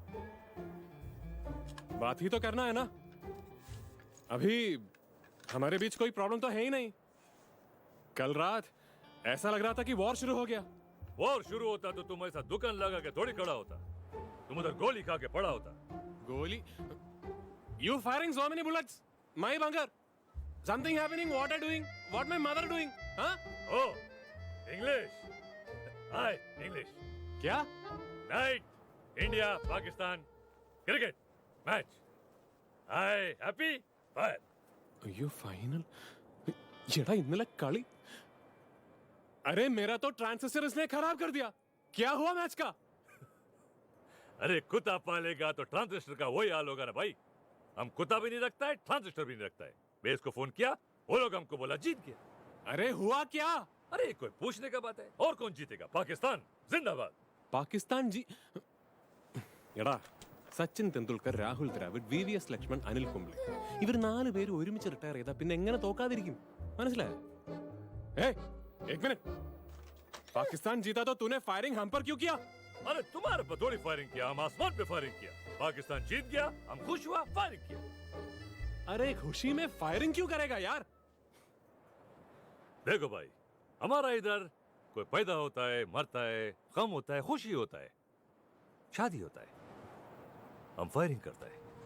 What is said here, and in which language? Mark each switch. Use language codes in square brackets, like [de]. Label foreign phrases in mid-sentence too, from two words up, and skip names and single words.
[hi] बात ही तो करना है ना। अभी हमारे बीच कोई प्रॉब्लम तो है ही नहीं। कल रात ऐसा लग रहा था कि वॉर शुरू हो गया। वॉर शुरू होता तो तुम ऐसा दुकान लगा के थोड़ी खड़ा होता। तुम उधर गोली खा के पड़ा होता। गोली? [en] You firing so many bullets? My bunker. Something happening? What are doing? What my mother doing? Huh? Oh, English. Hi, English. [hi] क्या? [en] Night, India, Pakistan, cricket match. Hi, happy? Fire. [ml] अയ്യോ ഫൈനൽ എടാ ഇന്നലെ കളി [hi] अरे मेरा तो ट्रांजिस्टर इसने खराब कर दिया। क्या हुआ मैच का? अरे कुत्ता पालेगा तो ट्रांजिस्टर का वही हाल होगा ना भाई। हम कुत्ता भी नहीं रखता है, ट्रांजिस्टर भी नहीं रखता है। बेस को फोन किया, वो लोग हमको बोला जीत गया। अरे हुआ क्या? अरे कोई पूछने का बात है। और कौन जीतेगा? पाकिस्तान जिंदाबाद। [ml] പാകിസ്ഥാൻ ജി എടാ സച്ചിൻ തെണ്ടുൽക്കർ, രാഹുൽ ദ്രാവിഡ്, VVS ലക്ഷ്മൺ, അനിൽ കുംബ്ലെ ഇവർ 4 പേര് ഒരുമിച്ച് റിട്ടയർ ചെയ്താൽ പിന്നെ എങ്ങനെ തോക്കാതിരിക്കും? മനസ്സിലായോ? [hi] एक मिनट, पाकिस्तान जीता तो तूने फायरिंग हम पर क्यों किया? अरे तुम्हारे पर थोड़ी फायरिंग किया, हम आसमान पे फायरिंग किया। पाकिस्तान जीत गया, हम खुश हुआ, फायरिंग किया। अरे खुशी में फायरिंग क्यों करेगा यार? देखो भाई, हमारा इधर कोई पैदा होता है, मरता है, गम होता है, खुशी होता है, शादी होता है, हम फायरिंग करता है।